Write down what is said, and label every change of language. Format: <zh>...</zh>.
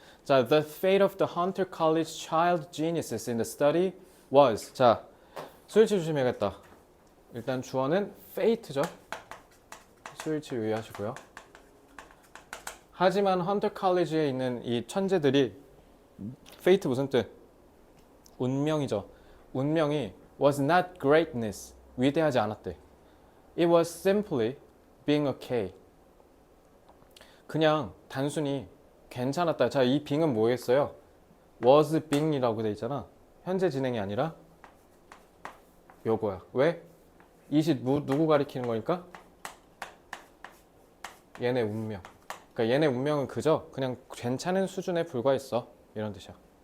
<ko>자,</ko> <en>the fate of the Hunter College child geniuses in the study was.</en> <ko>자, 수일치 조심해야겠다. 일단 주어는 fate죠. 수일치 유의하시고요. 하지만 헌터 컬리지에 있는 이 천재들이 fate 무슨 뜻? 운명이죠. 운명이</ko> <en>was not greatness.</en> <ko>위대하지 않았대.</ko> <en>It was simply being okay.</en> <ko>그냥 단순히 괜찮았다. 자, 이 being은 뭐겠어요? was being이라고 돼 있잖아. 현재 진행이 아니라 요거야. 왜? 이시 누구 가리키는 거니까? 얘네 운명. 그러니까 얘네 운명은 그저 그냥 괜찮은 수준에 불과했어. 이런 뜻이야.</ko>